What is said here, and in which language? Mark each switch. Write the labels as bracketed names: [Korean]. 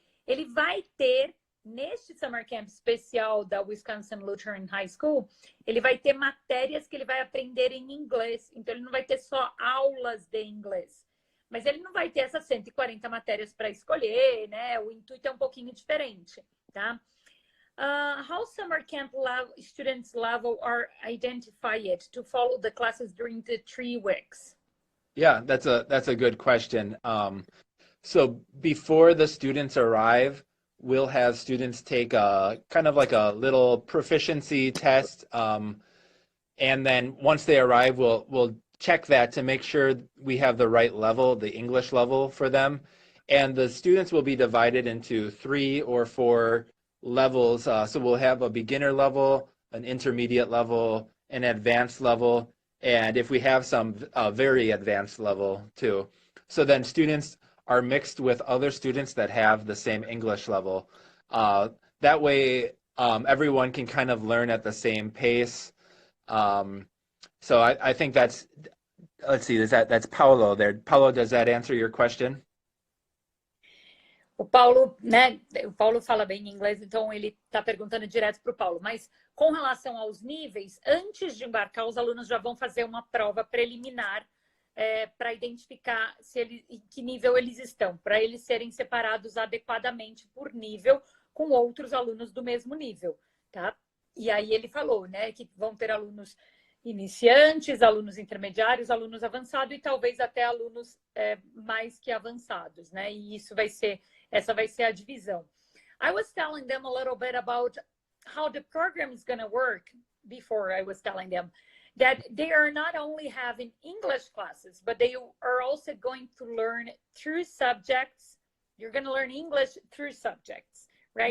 [Portuguese] Ele vai ter, neste Summer Camp especial da Wisconsin Lutheran High School, ele vai ter matérias que ele vai aprender em inglês. Então, ele não vai ter só aulas de inglês. Mas ele não vai ter essas 140 matérias para escolher, né? O intuito é um pouquinho diferente, tá? [English] How summer camp students level are identified to follow the classes during the 3 weeks? Yeah, that's a good question. So before the students arrive, we'll have students take a kind of like a little proficiency test, and then once they arrive, we'll check that to make sure we have the right level, the English level for them. And the students will be divided into 3 or 4 levels. So we'll have a beginner level, an intermediate level, an advanced level, and if we have some very advanced level too. So then students are mixed with other students that have the same English level. That way, everyone can kind of learn at the same pace. So I think let's see, that's Paulo there. Paulo, does that answer your question? [Portuguese] O Paulo, né? O Paulo fala bem inglês, então ele está perguntando direto para o Paulo. Mas com relação aos níveis, antes de embarcar, os alunos já vão fazer uma prova preliminar para identificar em que nível eles estão, para eles serem separados adequadamente por nível com outros alunos do mesmo nível, tá? E aí ele falou, né, que vão ter alunos iniciantes, alunos intermediários, alunos avançados e talvez até alunos mais que avançados, né? E essa vai ser a divisão. [English] I was telling them a little bit about how the program is going to work before I was telling them that they are not only having English classes, but they are also going to learn through subjects. You're going to learn English through subjects, right?